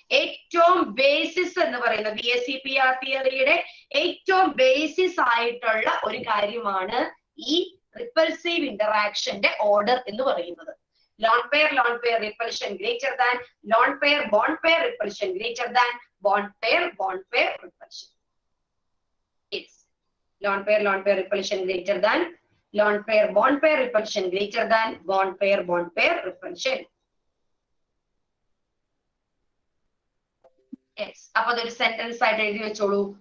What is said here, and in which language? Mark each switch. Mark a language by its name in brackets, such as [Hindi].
[Malayalam] ഏറ്റവും ബേസിസ് എന്ന് പറയുന്ന BSEPR തിയറിയുടെ ഏറ്റവും ബേസിസ് ആയിട്ടുള്ള ഒരു കാര്യമാണ് ഈ റിപ്പൽസീവ് ഇന്ററാക്ഷന്റെ ഓർഡർ എന്ന് പറയുന്നത്. [English] Lone pair repulsion greater than lone pair bond pair repulsion greater than bond pair repulsion. Lone pair repulsion greater than lone pair bond pair repulsion greater than bond pair repulsion. Yes. [Malayalam] അപ്പൊ അതൊരു sentence ആയിട്ട് എഴുതി വെച്ചോളൂ.